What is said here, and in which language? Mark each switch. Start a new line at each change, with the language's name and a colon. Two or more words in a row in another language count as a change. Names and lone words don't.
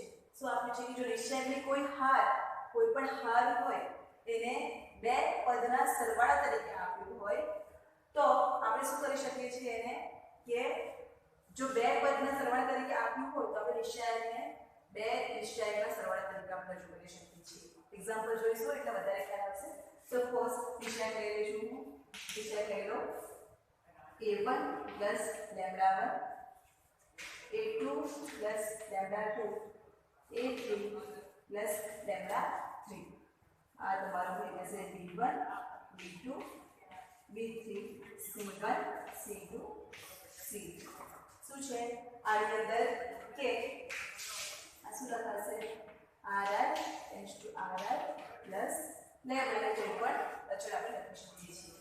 Gujarati: શું આપણે છે કે જો નિશ્ચયાંકની કોઈ પણ હાર હોય તેને 2 પદના સરવાળા તરીકે આપ્યું હોય તો આપણે શું કરી શકીએ છીએ એને કે જો 2 પદના સરવાળા તરીકે આપ્યું હોય તો આપણે નિશ્ચયાંકને 2 નિશ્ચયાંકના સરવાળા તરીકે આપણે રજૂ કરી શકીએ છીએ. એક્ઝામ્પલ જોઈશું એટલે વધારે ખ્યાલ આવશે. સપોઝ નિશ્ચયાંક લઈ લઈશું. નિશ્ચયાંક લઈ લો a1 plus λ1 a2 plus λ2 a3 plus λ3 આ તમારું થઈ જશે B1 B2 B3 C1 C2 C2 શું છે આની અંદર કે આ શું લખાશે RR
English: tends to
Gujarati: RR
English: plus lambda
Gujarati: કોઈ પણ અચળ આપણે લખી શકીએ છીએ.